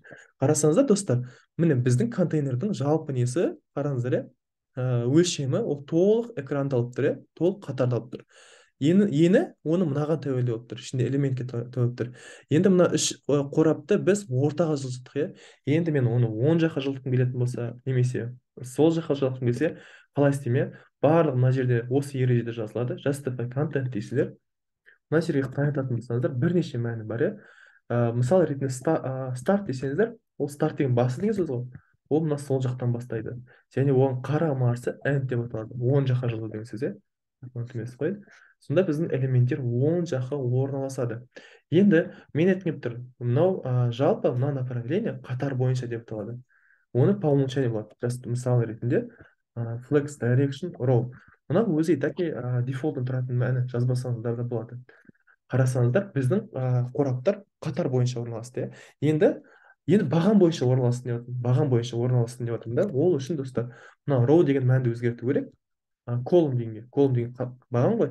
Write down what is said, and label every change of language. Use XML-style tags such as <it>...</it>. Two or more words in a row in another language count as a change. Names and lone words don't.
<kk>Қарасаңыздар, достар, міне біздің контейнердің жалпы несі, қараңыздар, өлшемі ол толық экранды алып тұр, толық қатарды алып тұр. Ені оны мынаған тәуелді болып тұр, ішінде элементке тәуелді тұр. Енді мына үш қорапты біз ортаға жылжыттық, Енді мен оны оң жаққа жылжытқым келетін болса, немесе сол жаққа жылжытқым келсе, қалай істеймін? Барлық мына жерде осы ережеде жазылады.</kk> <en>Justify content</en> <kk>дейсіздер. Мына жерге қарайтатын болсаңыздар, бірнеше мәні бар, мысал ретінде старт десеңіздер, ол старт деген басы деген сөз ғой. Ол мына сол жақтан бастайды. Және оған қарамағысы end деп аталады. Оң жаққа жылжу деген сөз, ұмытылмайсыз ғой. Сонда біздің элементтер оң жаққа орналасады. Енді мен айтқым келіп тұр, мынау жалпы мына направление қатар бойынша деп аталады. Оны</kk> <ru>по умолчанию</ru> <kk>болады. Мысал ретінде</kk> <en>flex direction row.</en> <kk>Мына өзі таки дефолттан тұратын мәні жазбасаңыздар да болады. Қарасаңыздар, біздің қораптар қатар бойынша орналасты. Енді баған бойынша орналассын деп жатырмын. Баған бойынша орналассын деп жатырмын да. Ол үшін, достар, мына row деген мәнді өзгерту керек. Колумн деген баған ғой.</kk>